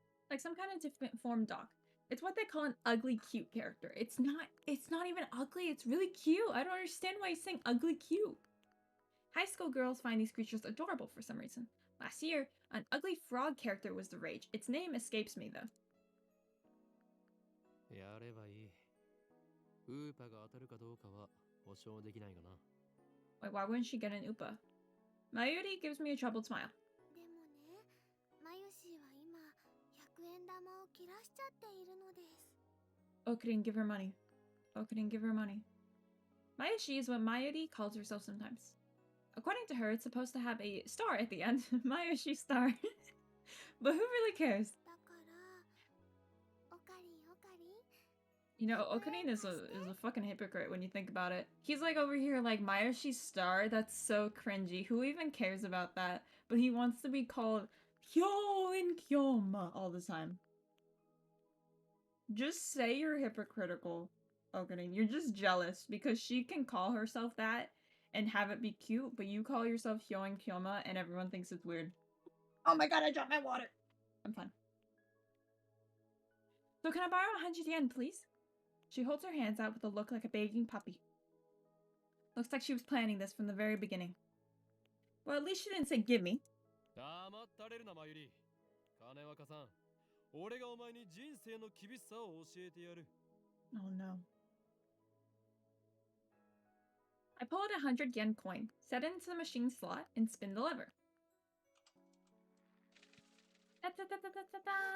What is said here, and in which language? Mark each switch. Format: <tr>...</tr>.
<en>Like some kind of different form dog. It's what they call an ugly cute character. It's not even ugly, it's really cute. I don't understand why he's saying ugly cute. High school girls find these creatures adorable for some reason. Last year, an ugly frog character was the rage. Its name escapes me though.</en> <ja>やればいい。ウーパが当たるかどうかは保証できないがな。</ja> <en>Wait, why wouldn't she get an Upa? Mayuri gives me a troubled smile.</en> <ja>でもね、マユシーは今100円玉を切らしちゃっているのです。</ja> <en>Okurin, give her money. Okurin, give her money. Mayushi is what Mayuri calls herself sometimes. According to her, it's supposed to have a star at the end. Mayushi star. But who really cares?</en> <ja>だから、オカリンオカリン。</ja> <en>You know, Okurin is a fucking hypocrite when you think about it. He's like over here like Mayushi star. That's so cringy. Who even cares about that? But he wants to be called Hyo and Kyoma all the time. Just say you're hypocritical, Okurin. You're just jealous because she can call herself that and have it be cute, but you call yourself Hyo and Kyoma and everyone thinks it's weird. Oh my god, I dropped my water! I'm fine. So can I borrow 100 yen, please? She holds her hands out with a look like a begging puppy. Looks like she was planning this from the very beginning. Well, at least she didn't say give me.</en> <ja>黙ったれるな、マユリ。金若さん、俺がお前に人生の厳しさを教えてやる。</ja> <en>Oh no. I pull out a 100 yen coin, set it into the machine slot, and spin the lever. Da-da-da-da-da-da-da.</en>